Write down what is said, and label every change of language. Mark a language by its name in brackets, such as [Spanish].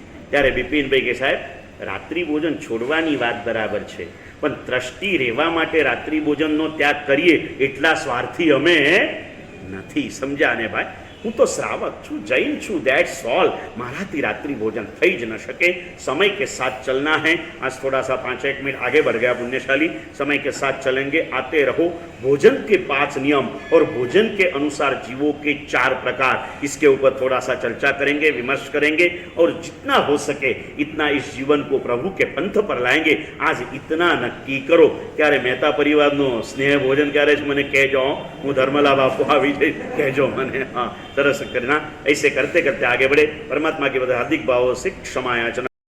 [Gujarati] ત્યારે બિપિનભાઈ કે સાહેબ રાત્રિ ભોજન છોડવાની વાત બરાબર છે, પણ ત્રષ્ટિ રહેવા માટે રાત્રિ ભોજનનો ત્યાગ કરીએ એટલા સ્વાર્થી અમે નથી. સમજ્યા ને ભાઈ? હું તો શ્રાવક છું, જૈન છું, [English] That's all. [Gujarati] મારાથી રાत्रि भोजन થઈ જ ન શકે. [Hindi] समय के साथ चलना है. आज थोड़ा सा 5-1 मिनट आगे बढ़ गया पुण्यशाली. समय के साथ चलेंगे, आते रहो. भोजन के 5 नियम और भोजन के अनुसार जीवों के 4 प्रकार, इसके ऊपर थोड़ा सा चर्चा करेंगे, विमर्श करेंगे और जितना हो सके इतना इस जीवन को प्रभु के पंथ पर लाएंगे. आज इतना नक्की करो. [Gujarati] ત્યારે મહેતા પરિવારનો સ્નેહ ભોજન ક્યારે જ મને કહેજો. હું ધર્મલા બાપુ આવી જઈશ, કહેજો મને. [Hindi] हाँ, तरस करना. ऐसे करते करते आगे बढ़े. परमात्मा के बदले हार्दिक भाव से क्षमा याचना.